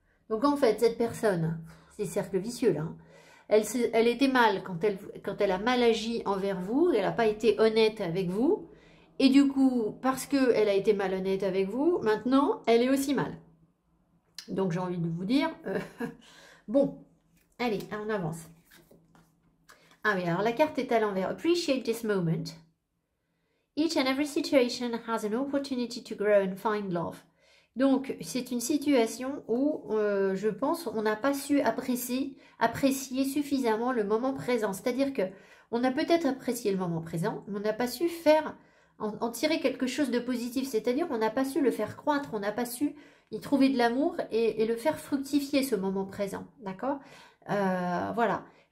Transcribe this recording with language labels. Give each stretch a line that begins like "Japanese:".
French: Donc en fait, cette personne, c'est cercle vicieux là, hein. Elle était mal quand elle a mal agi envers vous, elle n'a pas été honnête avec vous. Et du coup, parce qu'elle a été malhonnête avec vous, maintenant, elle est aussi mal. Donc j'ai envie de vous dire, Bon, allez, on avance. Ah oui, alors la carte est à l'envers.
English: Appreciate this moment. Each and every situation has an opportunity to grow and find love.
French: Donc, c'est une situation où, je pense, on n'a pas su apprécier suffisamment le moment présent. C'est-à-dire que on a peut-être apprécié le moment présent, mais on n'a pas su en tirer quelque chose de positif. C'est-à-dire on n'a pas su le faire croître, on n'a pas su y trouver de l'amour et le faire fructifier, ce moment présent. D'accord? Voilà.